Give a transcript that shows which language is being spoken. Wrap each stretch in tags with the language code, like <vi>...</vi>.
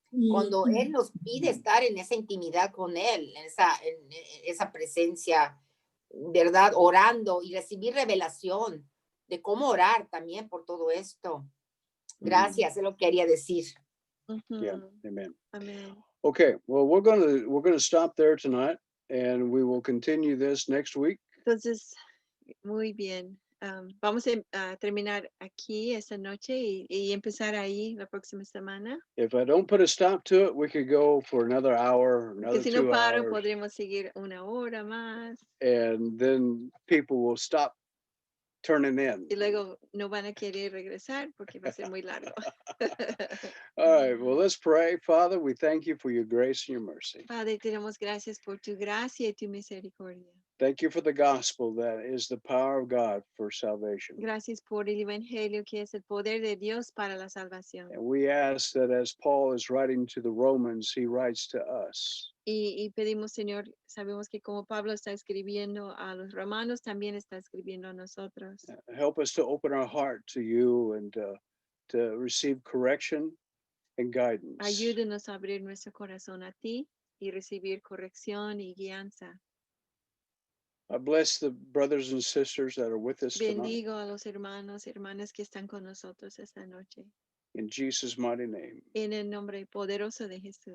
<es>Cuando Él nos pide estar en esa intimidad con Él, en esa presencia, ¿verdad? Orando y recibir revelación de cómo orar también por todo esto. Gracias, es lo que quería decir.</es> <en>Yeah, amen.</en> <es>Amén.</es> <en>Okay, well, we're gonna stop there tonight, and we will continue this next week.</en> <es>Entonces, muy bien. Vamos a terminar aquí esta noche y empezar ahí la próxima semana.</es> <en>If I don't put a stop to it, we could go for another hour,</en> <es>Que</es> <en>another</en> <es>si no</es> <en>2</en> <es>paro,</es> <en>hours,</en> <es>podremos seguir una hora más.</es> <en>and then people will stop turning in.</en> <es>Y luego no van a querer regresar porque va a ser muy largo.</es> <en>All right, well, let's pray. Father, we thank you for your grace and your mercy.</en> <es>Padre, te damos gracias por tu gracia y tu misericordia.</es> <en>Thank you for the gospel that is the power of God for salvation.</en> <es>Gracias por el evangelio que es el poder de Dios para la salvación.</es> <en>And we ask that as Paul is writing to the Romans, he writes to us.</en> <es>Y pedimos, Señor, sabemos que como Pablo está escribiendo a los romanos, también está escribiendo a nosotros.</es> <en>Help us to open our heart to you and to receive correction and guidance.</en> <es>Ayúdenos a abrir nuestro corazón a ti y recibir corrección y guianza.</es> <en>I bless the brothers and sisters that are with us tonight.</en> <es>Bendigo a los hermanos y hermanas que están con nosotros esta noche.</es> <en>In Jesus' mighty name.</en> <es>En el nombre poderoso de Jesús.</es>